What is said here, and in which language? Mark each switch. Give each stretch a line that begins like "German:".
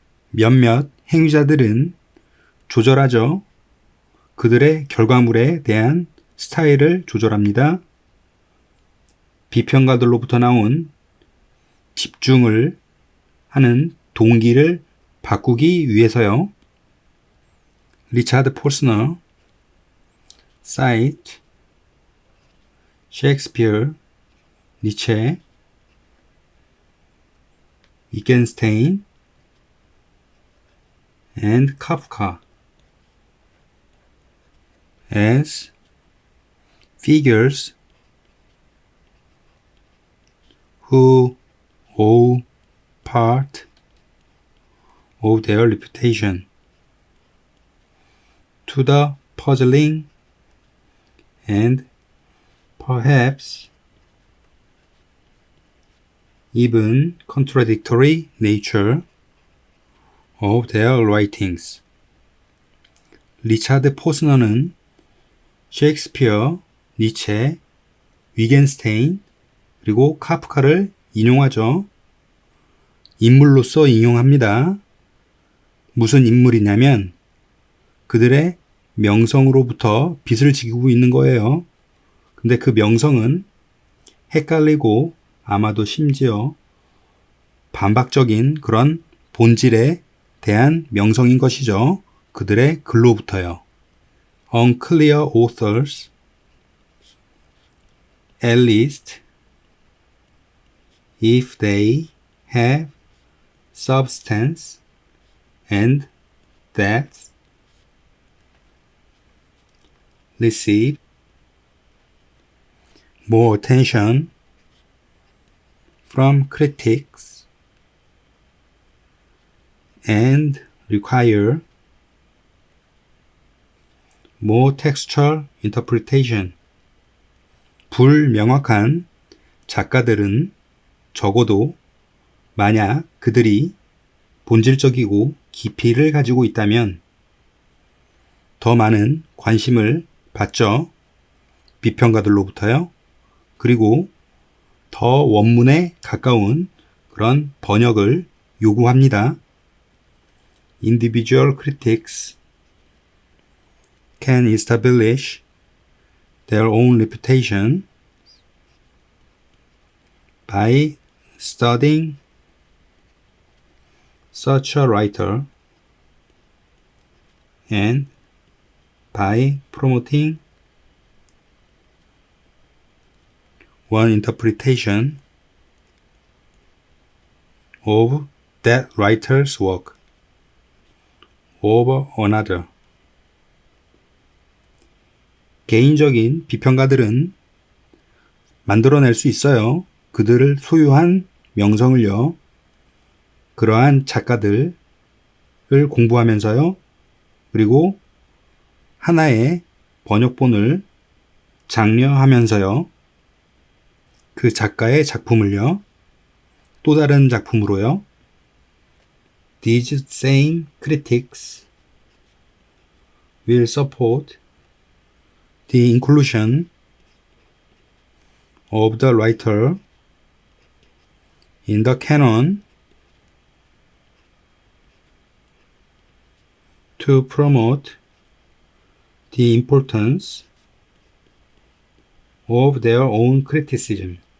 Korean: 몇몇 행위자들은 조절하죠. 그들의 결과물에 대한 스타일을 조절합니다. 비평가들로부터 나온 집중을 하는 동기를 바꾸기 위해서요.
English: 리차드 포스너, 사이트, 셰익스피어, 니체, 위겐스테인, and Kafka as figures who owe part of their reputation to the puzzling and perhaps even contradictory nature of their writings.
Korean: 리차드 포스너는 셰익스피어, 니체, 위겐스테인, 그리고 카프카를 인용하죠. 인물로서 인용합니다. 무슨 인물이냐면 그들의 명성으로부터 빚을 지고 있는 거예요. 근데 그 명성은 헷갈리고 아마도 심지어 반박적인 그런 본질에 대한 명성인 것이죠. 그들의 글로부터요.
English: Unclear authors, at least if they have substance and depth, receive more attention from critics and require more textual interpretation.
Korean: 불명확한 작가들은 적어도 만약 그들이 본질적이고 깊이를 가지고 있다면 더 많은 관심을 받죠. 비평가들로부터요. 그리고 더 원문에 가까운 그런 번역을 요구합니다.
English: Individual critics can establish their own reputation by studying such a writer and by promoting one interpretation of that writer's work over another.
Korean: 개인적인 비평가들은 만들어낼 수 있어요. 그들을 소유한 명성을요. 그러한 작가들을 공부하면서요. 그리고 하나의 번역본을 장려하면서요. 그 작가의 작품을요. 또 다른 작품으로요.
English: These same critics will support the inclusion of the writer in the canon to promote the importance of their own criticism.